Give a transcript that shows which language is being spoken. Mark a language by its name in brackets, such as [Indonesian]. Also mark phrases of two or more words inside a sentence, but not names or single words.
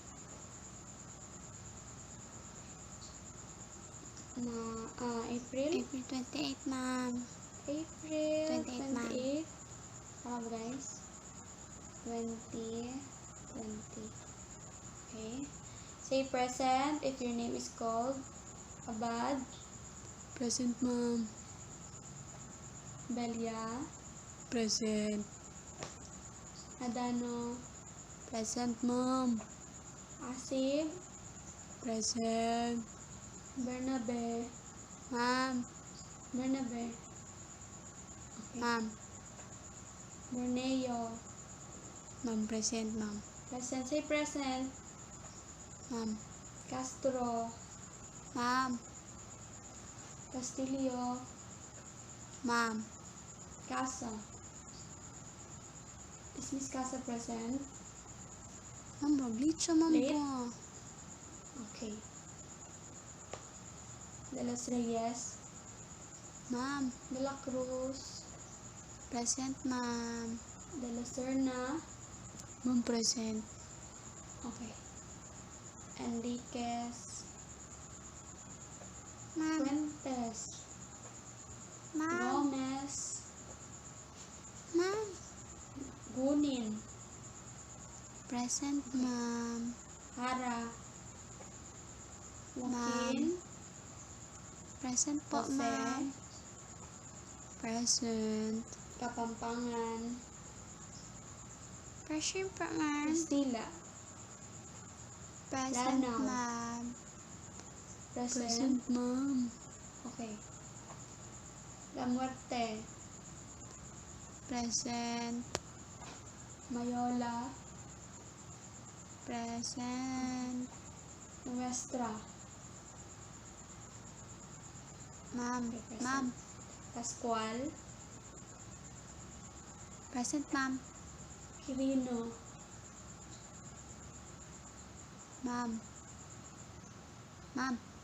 [English] April? April 28, ma'am. April 28, ma'am. 28. Guys. 20. Okay. Say present if your name is called. Abad. Present, ma'am. Belia. Present. Adano. Present, ma'am. Asib. Present. Bernabe. Ma'am. Bernabe. Okay. Ma'am. Borneo. Ma'am, present, ma'am. Present. Say present. Ma'am. Castro. Ma'am. Castillo. Ma'am. Casa. Is Miss Casa present? [Filipino] Ma'am, late siya, ma'am [English] Late? po. Okay. De los Reyes. Ma'am. De la Cruz. Present, ma'am. De la Serna. Ma'am, present. Okay. Enriquez. Ma'am. Fuentes. Ma'am. Gomez. Ma'am. Gunin. Present, ma'am. Hara. Joaquin. Present po, Jose. ma'am. Present. Kapampangan. Present po, ma'am. Castilla. Present, Lanao. ma'am. Present. Present, ma'am. Okay. La Muerte. Present. Mayola. Present. Nuestra. Ma'am. Okay, present. Ma'am. Pascual. Present, ma'am. Quirino. Ma'am. Ma'am.